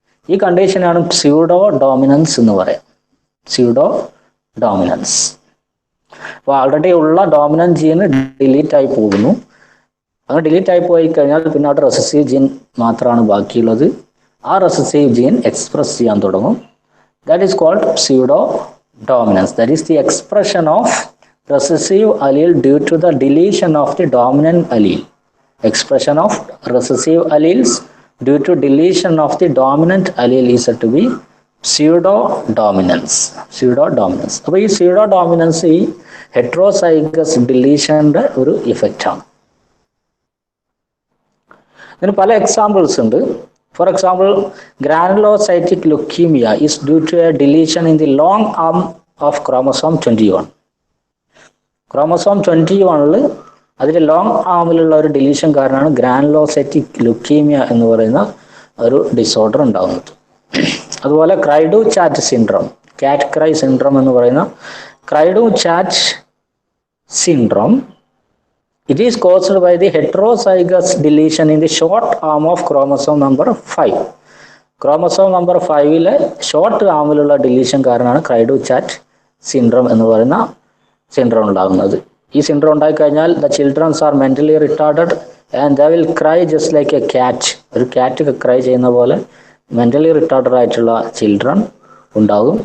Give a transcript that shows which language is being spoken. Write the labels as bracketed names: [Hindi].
[Malayalam] ഈ കണ്ടീഷനാണ് pseudo dominance എന്ന് പറയാം. Pseudo dominance. അപ്പോൾ ആൾറെഡി ഉള്ള ഡോമിനന്റ് ജീൻ ഡിലീറ്റ് ആയി പോകുന്നു. അങ്ങനെ ഡിലീറ്റ് ആയി പോയി കഴിഞ്ഞാൽ പിന്നെ അവിടെ റെസസീവ് ജീൻ മാത്രമാണ് ബാക്കിയുള്ളത്. ആ റെസസീവ് ജീൻ എക്സ്പ്രസ് ചെയ്യാൻ തുടങ്ങും. [English] That is called pseudo dominance. That is the expression of recessive allele due to the deletion of the dominant allele. Expression of recessive alleles due to deletion of the dominant allele is said to be pseudo dominance. [Malayalam] അപ്പോൾ ഈ pseudo dominance ഈ heterozygous ഡിലീഷന്റെ ഒരു ഇഫക്റ്റാണ്. ഇതിന് പല examples ഉണ്ട്. [English] For example, granulocytic leukaemia is due to a deletion in the long arm of chromosome 21. [Malayalam] Chromosome 21 അതിൻ്റെ long ആമിലുള്ള ഒരു deletion കാരണമാണ് ഗ്രാനുലോസൈറ്റിക് ലുക്കീമിയ എന്ന് പറയുന്ന ഒരു ഡിസോർഡർ ഉണ്ടാകുന്നത്. അതുപോലെ ക്രൈഡു ചാറ്റ് സിൻഡ്രോം, [English] Cat cry syndrome എന്ന് പറയുന്ന cri du chat syndrome, it is caused by the heterozygous deletion in the short arm of chromosome number 5. [Malayalam] Chromosome number 5 short ആമിലുള്ള deletion കാരണമാണ് ക്രൈഡു ചാറ്റ് സിൻഡ്രോം എന്ന് പറയുന്ന സിൻഡ്രോം ഉണ്ടാകുന്നത്. ഈ സിൻഡ്രോം ഉണ്ടായിക്കഴിഞ്ഞാൽ [English] The childrens are mentally retarded and the will cry just like a cat. [Malayalam] ഒരു cat cry ചെയ്യുന്ന പോലെ mentally retarded ആയിട്ടുള്ള ചിൽഡ്രൻ ഉണ്ടാകും.